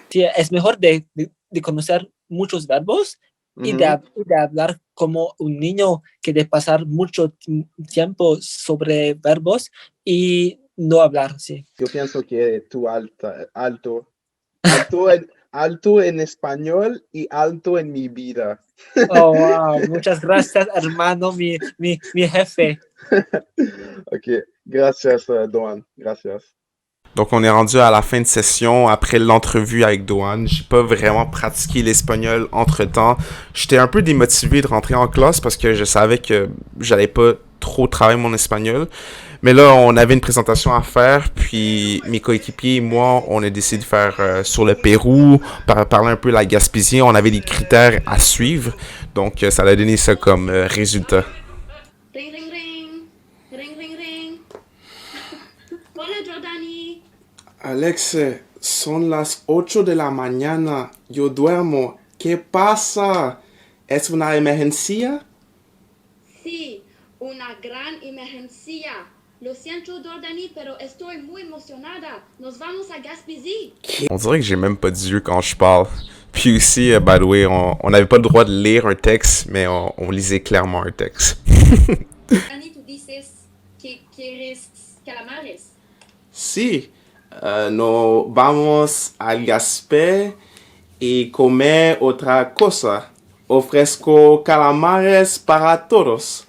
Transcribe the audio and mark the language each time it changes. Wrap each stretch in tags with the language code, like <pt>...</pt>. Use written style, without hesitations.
<es>Sí, es mejor de conocer muchos verbos y de hablar como un niño que de pasar mucho tiempo sobre verbos y no hablar, sí. Yo pienso que tú alto alto en español y alto en mi vida.</es> <en>Oh, wow.</en> <es>Muchas gracias, hermano, mi jefe. Ok, gracias, Doan. Gracias.</es> <fr>Donc, on est rendu à la fin de session après l'entrevue avec Doan. J'ai pas vraiment pratiqué l'espagnol entre-temps. J'étais un peu démotivé de rentrer en classe parce que je savais que j'allais pas trop travailler mon espagnol. Mais là, on avait une présentation à faire, puis mes coéquipiers et moi, on a décidé de faire sur le Pérou, parler un peu de la Gaspésie. On avait des critères à suivre, donc ça a donné ça comme résultat. Ring, ring, ring. Ring, ring, ring. Hola, Jordani.</fr> <es>Alex, son las 8 de la mañana. Yo duermo. ¿Qué pasa? ¿Es una emergencia? Sí, una gran emergencia. Lo siento, Jordani, pero estoy muy emocionada. Nos vamos a Gaspésie.</es> <fr>On dirait que j'ai même pas d'yeux quand je parle. Puis aussi,</fr> <en>by the way,</en> <fr>on n'avait pas le droit de lire un texte, mais on lisait clairement un texte.</fr> <es>Jordani, tú dices que quieres calamares. Sí, nos vamos al Gaspé y comer otra cosa. Ofrezco calamares para todos.</es>